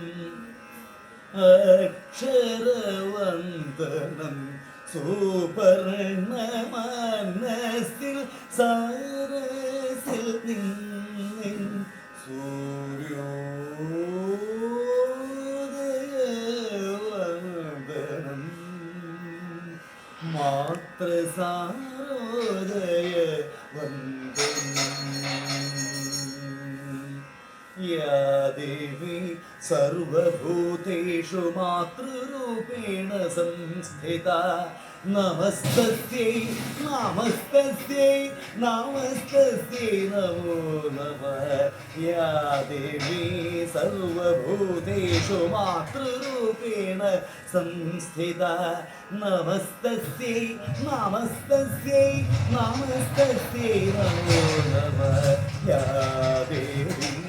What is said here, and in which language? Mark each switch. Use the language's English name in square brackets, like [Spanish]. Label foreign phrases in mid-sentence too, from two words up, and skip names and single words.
[Malayalam] അക്ഷരവന്ദനം സുപർണ മനസ്സിൽ സാരസിൽ നിന്നിൻ സൂര്യോദയവന്ദനം മാത്രസാരോദയ വന്ദനം या [Sanskrit] देवी सर्वभूतेषु मातृरूपेण संस्थिता नमस्तस्यै नमस्तस्यै नमस्तस्यै नमो नमः या देवी सर्वभूतेषु मातृरूपेण संस्थिता नमस्तस्यै नमस्तस्यै नमस्तस्यै नमो नमः या देवी